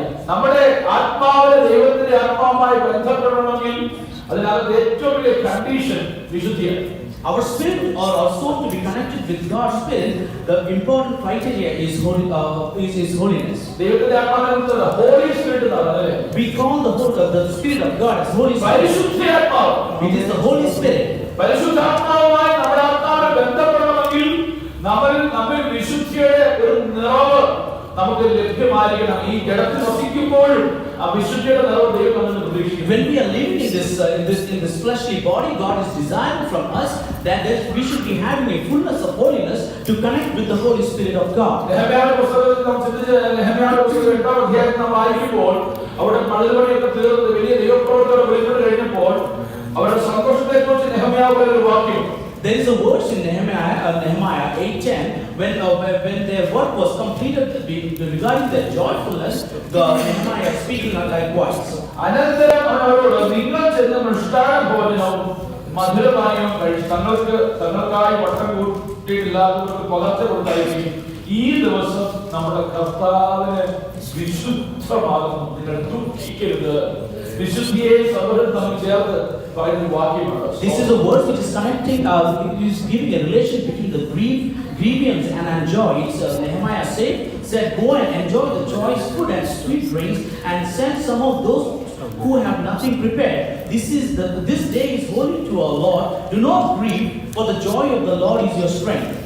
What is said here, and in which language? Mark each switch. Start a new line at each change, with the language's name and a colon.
Malayalam: നമ്മുടെ ആത്മാവിനെ ദൈവത്തിന്റെ ആത്മാവുമായി ബന്ധപ്പെടണമെങ്കിൽ അതിനകത്ത് ഏറ്റവും വലിയ condition വിശുദ്ധിയാണ്.
English: Our spirit or our soul to be connected with God's spirit, the important criteria is holiness.
Malayalam: ദൈവത്തിന്റെ ആത്മാവിനെ ഹോളി സ്പിരിറ്റ് എന്നാണ്.
English: We call the spirit of God as Holy Spirit.
Malayalam: പരിശുദ്ധാത്മാവ്.
English: It is the Holy Spirit.
Malayalam: പരിശുദ്ധാത്മാവുമായി നമ്മുടെ ആത്മാവിനെ ബന്ധപ്പെടണമെങ്കിൽ നമ്മൾ വിശുദ്ധിയുടെ ഒരു നിറവ് നമുക്ക് ലഭ്യമായിരിക്കണം. ഈ ജഡത്തിൽ വസിക്കുമ്പോഴും ആ വിശുദ്ധിയുടെ നിറവ് ദൈവം നമ്മിൽ പ്രതീക്ഷിക്കുന്നു.
English: When we are living in this fleshly body, God is desiring from us that we should be having a fullness of holiness to connect with the Holy Spirit of God.
Malayalam: നെഹമ്യാവിന്റെ പുസ്തകത്തിൽ നാം ചിന്തിച്ച് നെഹമ്യാവിന്റെ പുസ്തകം 8-ാം അധ്യായത്തിൽ നാം വായിക്കുമ്പോൾ അവിടെ മതിൽപണിയൊക്കെ തീർന്ന് വലിയ ദൈവപ്രവൃത്തിയോടെ വെളിപ്പെട്ട് കഴിഞ്ഞപ്പോൾ അവരുടെ സന്തോഷത്തെക്കുറിച്ച് നെഹമ്യാവ് ഒരു വാക്യം.
English: There is a verse in Nehemiah 8:10 when their work was completed regarding their joyfulness, Nehemiah is speaking likewise.
Malayalam: അനന്തരം അവരോട് നിങ്ങൾ ചെന്ന് മൃഷ്ടാന ഭോജനവും മധുരപാനീയവും കഴിച്ച് തങ്ങൾക്കായി വട്ടം കൂട്ടിയിട്ടില്ലാത്തവർക്ക് പകർച്ച കൊടുത്തായിരിക്കും. ഈ ദിവസം നമ്മുടെ കർത്താവിന് വിശുദ്ധമാകുന്നു, നിങ്ങൾ ദുഃഖിക്കരുത്. വിശുദ്ധിയെ സൗഹൃദം തമ്മിൽ ചേർത്ത് പറയുന്ന വാക്യമാണ്.
English: This is a verse which is connecting, it is giving a relation between the grievance and joy. It's Nehemiah said, go and enjoy the choice food and sweet drinks, and send some of those who have nothing prepared. This day is holy to our Lord. Do not grieve, for the joy of the Lord is your strength.